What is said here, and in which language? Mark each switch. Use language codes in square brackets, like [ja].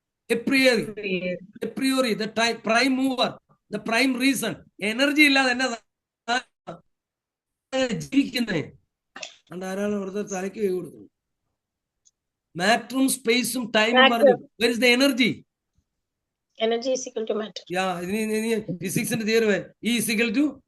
[en] a priori the prime mover, the prime reason. [ml] Energy ഇല്ലാതെ എന്നാ ജീവിക്കുന്നേ? അതുകൊണ്ട് ആരാണ് ഇവിടുത്തെ തലയ്ക്ക് കൈ കൊടുക്കുന്നത്? മാറ്ററും സ്പേസും ടൈമും പറഞ്ഞു. [en] where is the energy? Energy is equal to matter. [ml] ഫിസിക്സിന്റെ theory [en] E is equal to